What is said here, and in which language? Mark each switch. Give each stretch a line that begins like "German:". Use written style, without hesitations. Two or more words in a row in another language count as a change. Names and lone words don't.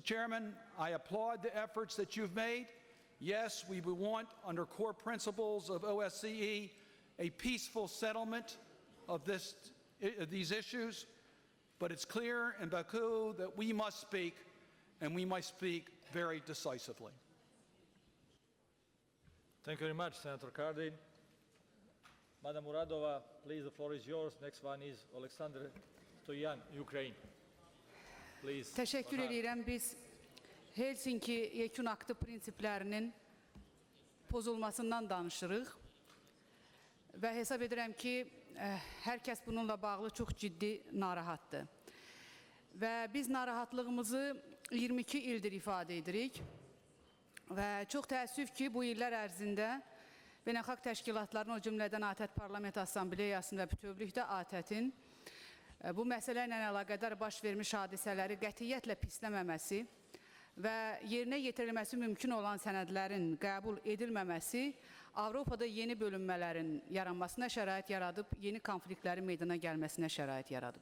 English: Chairman, I applaud the efforts that you've made. Yes, we would want, under core principles of OSCE, a peaceful settlement of these issues, but it's clear in Baku that we must speak, and we must speak very decisively. Thank you very much, Senator Cardin. Madam Muradova, please, the floor is yours. Next one is Alexander Stoyan, Ukraine. Please.
Azerbaijani: Teşekkür edirəm. Biz Helsinki yekun aktı prinsiplərinin pozulmasından danışırıq və hesab edirəm ki, hər kəs bununla bağlı çox ciddi narahatdır. Və biz narahatlığımızı 22 ildir ifadə edirik və çox təəssüf ki, bu illər ərzində beynəlxalq təşkilatların, o cümlədən ATƏT Parlament Assambleyasının və bütövlükdə ATƏT-in bu məsələ ilə əlaqədar baş vermiş hadisələri qətiyyətlə pisləməməsi və yerinə yetirilməsi mümkün olan sənədlərin qəbul edilməməsi Avropada yeni bölünmələrin yaranmasına şərait yaradıb, yeni konfliktlərin meydana gəlməsinə şərait yaradıb.